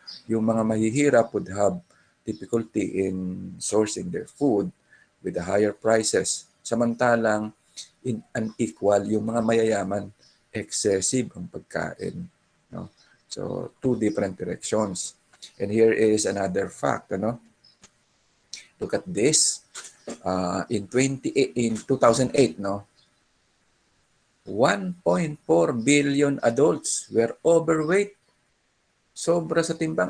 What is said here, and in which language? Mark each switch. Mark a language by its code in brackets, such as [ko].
[tl] Yung mga mahihirap [en] would have difficulty in sourcing their food with the higher prices. [tl] Samantalang unequal, yung mga mayayaman, excessive ang pagkain. [en] So two different directions. And here is another fact. Look at this. In 2008, 1.4 billion adults were overweight. [tl] Sobra sa timbang.